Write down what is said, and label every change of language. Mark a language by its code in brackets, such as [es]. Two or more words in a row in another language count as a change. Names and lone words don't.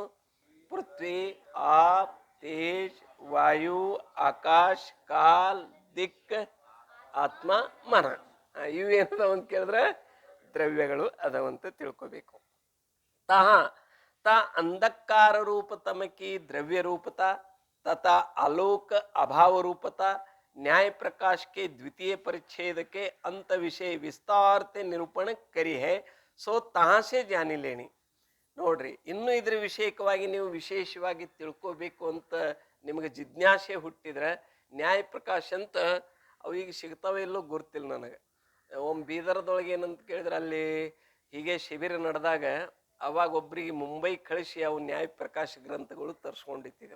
[sa] ಪೃಥ್ವಿ, ಆಪ್, ತೇಜ್, ವಾಯು, ಆಕಾಶ್, ಕಾಲ್, ದಿಕ್, ಆತ್ಮ, ಮನ. [kn] ಇವು ಏನದಾವ ಅಂತ ಕೇಳಿದ್ರೆ ದ್ರವ್ಯಗಳು ಅದಾವಂತ ತಿಳ್ಕೋಬೇಕು. [hi] तह त अंधकार रूप तम की द्रव्य रूपता तथा आलोक अभाव रूपता न्याय प्रकाश के द्वितीय परिच्छेद के अंत विषय विस्तार से निरूपण करी है. सो तहाँ से जानी लेनी. [kn] ನೋಡ್ರಿ, ಇನ್ನು ಇದ್ರ ವಿಷಯಕವಾಗಿ ನೀವು ವಿಶೇಷವಾಗಿ ತಿಳ್ಕೋಬೇಕು ಅಂತ ನಿಮಗೆ ಜಿಜ್ಞಾಸೆ ಹುಟ್ಟಿದ್ರೆ ನ್ಯಾಯ ಪ್ರಕಾಶ ಅಂತ ಅವು ಈಗ ಸಿಗ್ತಾವೆ ಇಲ್ಲೋ ಗೊತ್ತಿಲ್ಲ ನನಗೆ. ಒಮ್ಮೆ ಬೀದರ್ದೊಳಗೆ ಏನಂತ ಕೇಳಿದ್ರೆ ಅಲ್ಲಿ ಹೀಗೆ ಶಿಬಿರ ನಡೆದಾಗ ಅವಾಗ ಒಬ್ರಿಗೆ ಮುಂಬೈ ಕಳಿಸಿ ಅವು ನ್ಯಾಯ ಪ್ರಕಾಶ ಗ್ರಂಥಗಳು ತರಿಸ್ಕೊಂಡಿತ್ತಿದ್ದೆವು.